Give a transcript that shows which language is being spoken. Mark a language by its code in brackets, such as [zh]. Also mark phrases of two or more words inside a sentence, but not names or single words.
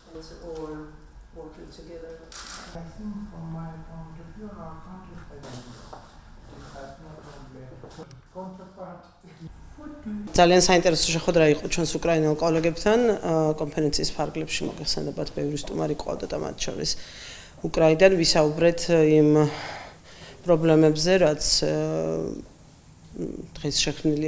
[en] or working together? I think from my point of view, our countries have no problem. Counterpart. [ka] ძალიან საინტერესო შეხვედრა იყო ჩვენს უკრაინელ კოლეგებთან კონფერენციის ფარგლებში მოგეხსენებათ ბევრი სტუმარი ყავდა და მათ შორის უკრაინიდან ვისაუბრეთ იმ პრობლემებზე რაც დღეს შექმნილი